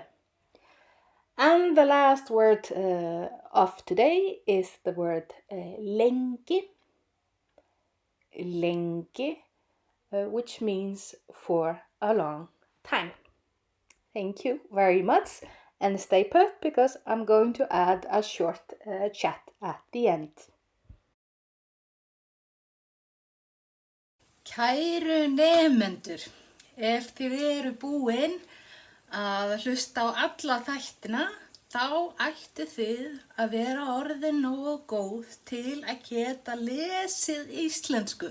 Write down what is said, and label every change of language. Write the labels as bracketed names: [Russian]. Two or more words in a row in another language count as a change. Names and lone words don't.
[English] And the last word of today is the word [Icelandic] lengi, lengi, [English] which means for a long time. Thank you very much. And stay put because I'm going to add a short chat at the end. [Icelandic] Kæru nemendur, ef þið eru búin að hlusta á alla þættina, þá ættu þið að vera orðin nógu góð til að geta lesið íslensku.